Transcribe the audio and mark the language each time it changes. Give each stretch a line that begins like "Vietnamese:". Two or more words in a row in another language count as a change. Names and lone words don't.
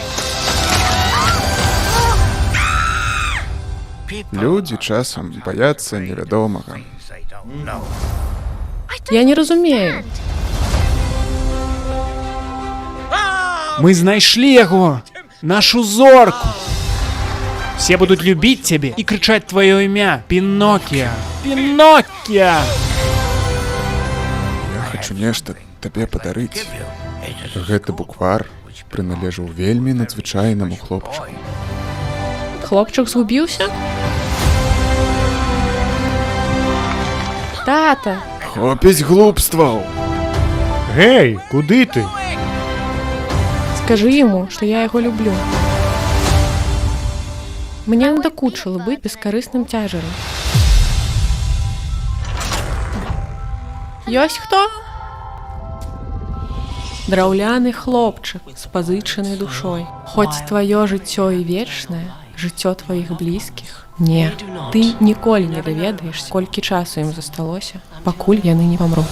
Belarusian: Людзі часам баяцца невядомага. Я не разумею. Мы знайшлі яго! Нашу зорку!
Russian: Все будут любить тебя и кричать твое имя. Пиноккио! Пиноккио!
Belarusian: Я хочу нешта табе падарыць. Гэты буквар прыналежаў вельмі надзвычайнаму хлопчыку. Хлопчык згубіўся? Тата, Хопіць глупстваў! Гэй, куды ты?
Russian: скажи ему, что я его люблю. Мне надокучило быть бескорыстным цяжаром.
Belarusian: Ёсць хто? Драўляны хлопчык з пазычанай душой. Хоць твоё жыццё і вечнае, жыццё тваіх блізкіх. Не, ты ніколі не даведаешся, колькі часу ім засталося, пакуль яны не памруць.